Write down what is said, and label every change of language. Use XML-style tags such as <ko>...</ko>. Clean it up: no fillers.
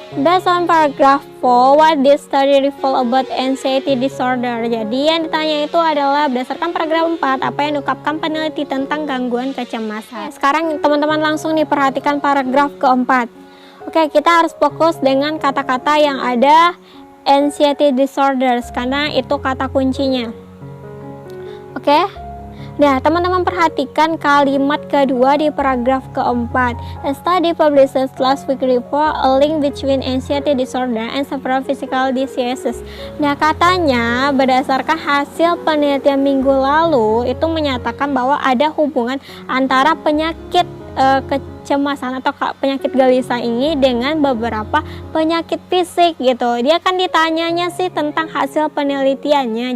<en>Based on paragraph 4, what this study reveal about anxiety disorder.</en> <id>Jadi yang ditanya itu adalah berdasarkan paragraf 4, apa yang diungkapkan peneliti tentang gangguan kecemasan. Sekarang teman-teman langsung nih perhatikan paragraf keempat. Oke, kita harus fokus dengan kata-kata yang ada anxiety disorders karena itu kata kuncinya. Oke. Nah, teman-teman perhatikan kalimat kedua di paragraf keempat.</id> <en>A study published last week report a link between anxiety disorder and several physical diseases.</en> <id>Nah, katanya berdasarkan hasil penelitian minggu lalu itu menyatakan bahwa ada hubungan antara penyakit kecemasan atau penyakit gelisah ini dengan beberapa penyakit fisik gitu. Dia kan ditanyanya sih tentang hasil penelitiannya.</id>